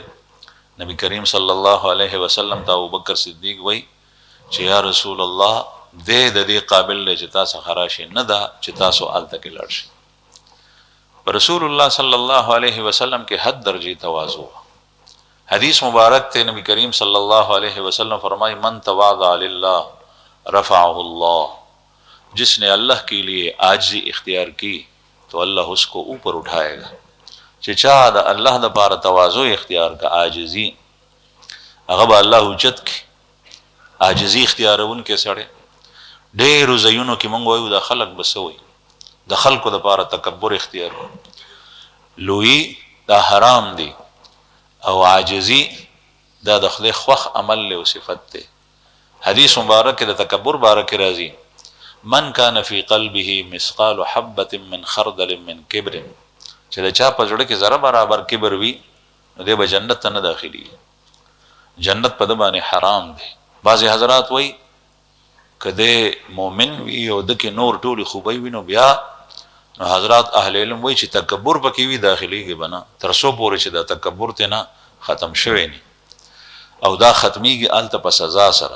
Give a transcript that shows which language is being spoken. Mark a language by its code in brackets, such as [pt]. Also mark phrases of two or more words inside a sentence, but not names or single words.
[ps] نبی کریم [ar] صلی الله علیه وسلم [ps] ته ابوبکر صدیق وی چې [ar] یا رسول الله [ps] دې د دې قابل دی چې تاسو خراشي نه ده چې تاسو هلته کې لاړ شئ. په رسول الله [ar] صلی الله علیه وسلم [ps] کې حد درجې تواضع. حدیث مبارک ته نبی کریم [ar] صلی الله علیہ وسلم فرمائی من تواضع للہ رفعہ اللہ، [ur] جس نے اللہ کے لیے عاجزی اختیار کی تو اللہ اس کو اوپر اٹھائے گا. [ps] چې چا د الله د پاره تواضع اختیار کا عاجزی هغه به الله اوچت کی. عاجزی اختیارون کې سړی ډېرو ځایونو کې مونږ وایو د خلق بسوي د خلقو د پاره تکبر اختیار لوی دا حرام دی او عاجزی دا د خدای خوښ عمل له صفت ده. حدیث مبارک د تکبر بارک راځي [ar] من کان فی قلبه مثقال حبة من خردل من کبر، [ps] چې د چا په زړه کې ذره برابر کبر وي نو دی به جنت ته نه داخلي، جنت په د باندې حرام دی. بعضې حضرات وایي که دی مؤمن وي او د کې نور ټولې خوبۍ وي نو بیا نو حضرات اهل علم وایي چې تکبر پکې وي داخليږي به نه تر څو پورې چې دا تکبر ته نه ختم شوی نه او دا ختمیږي هلته په سزا سره.